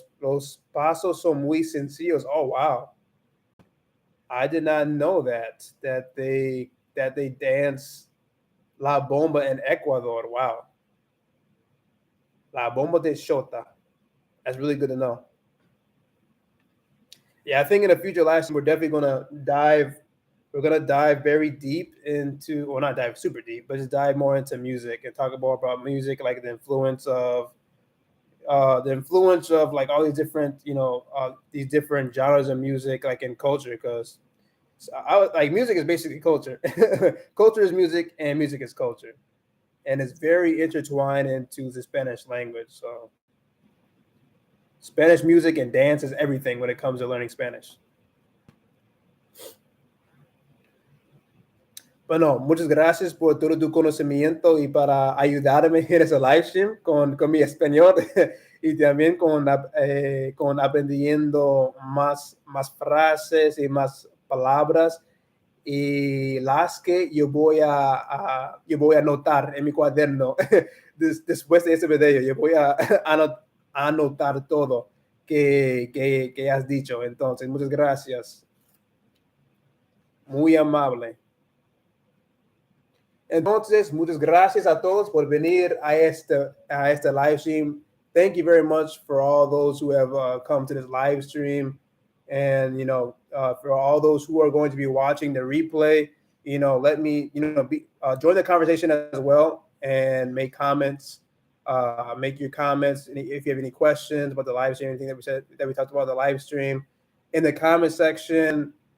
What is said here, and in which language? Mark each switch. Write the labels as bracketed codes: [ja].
[es] Los pasos son muy sencillos. [en] Oh, wow. I did not know that they dance la bomba in Ecuador. Wow. La bomba de Shota. That's really good to know. Yeah, I think in a future live stream, we're definitely gonna dive. We're gonna dive very deep into, well, not dive super deep, but just dive more into music and talk more about music, like the influence of like all these different, these different genres of music, like in culture, because like music is basically culture. Culture is music, and music is culture, and it's very intertwined into the Spanish language. So Spanish music and dance is everything when it comes to learning Spanish. [es] Bueno, muchas gracias por todo tu conocimiento y para ayudarme en ese live stream con mi español y también con aprendiendo más frases y más palabras y las que yo voy a anotar en mi cuaderno después de este video. Yo voy a anotar todo que has dicho. Entonces, muchas gracias. Muy amable. Entonces, muchas gracias a todos por venir a este live stream. [en] Thank you very much for all those who have come to this live stream, and for all those who are going to be watching the replay. Let me join the conversation as well and make comments. Make your comments if you have any questions about the live stream, anything that we talked about the live stream, in the comment section.